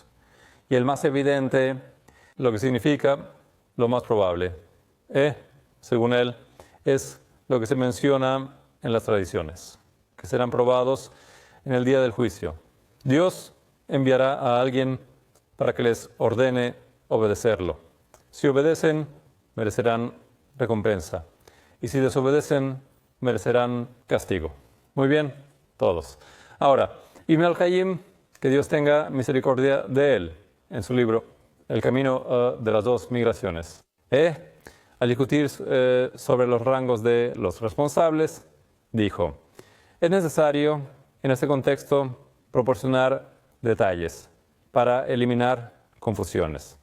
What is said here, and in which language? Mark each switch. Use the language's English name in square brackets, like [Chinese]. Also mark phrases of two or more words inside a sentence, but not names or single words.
[Spanish] Y el más evidente, lo que significa lo más probable, según él, es lo que se menciona en las tradiciones, que serán probados en el día del juicio. Dios enviará a alguien para que les ordene obedecerlo. Si obedecen, merecerán recompensa. Y si desobedecen, merecerán castigo. Muy bien, todos. Ahora, Ibn al-Qayyim, que Dios tenga misericordia de él, en su libro El camino de las dos migraciones, al discutir sobre los rangos de los responsables, dijo, es necesario, en este contexto, proporcionar detalles para eliminar confusiones.